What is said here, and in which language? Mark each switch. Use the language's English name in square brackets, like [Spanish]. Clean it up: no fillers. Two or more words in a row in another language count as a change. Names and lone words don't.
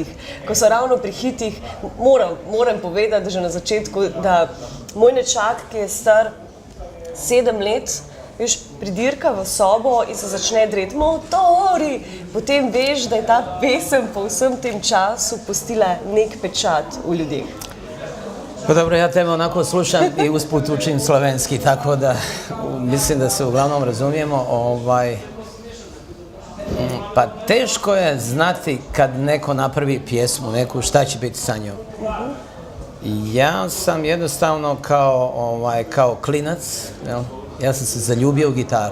[Slovenian] Ko so ravno pri hitih, moram povedati že na začetku, da moj nečak, ki je star 7 let, veš, pridirka v sobo in se začne dreti motori, potem veš, da je ta pesem po vsem tem času pustila nek pečat v ljudeh. [Bosnian] Pa dobro, ja tebe onako slušam i usput učim slovenski, tako da mislim da se uglavnom razumijemo. Pa teško je znati kad neko napravi pjesmu, neku, šta će biti sa njom. Ja sam jednostavno kao klinac, ja sam se zaljubio u gitaru.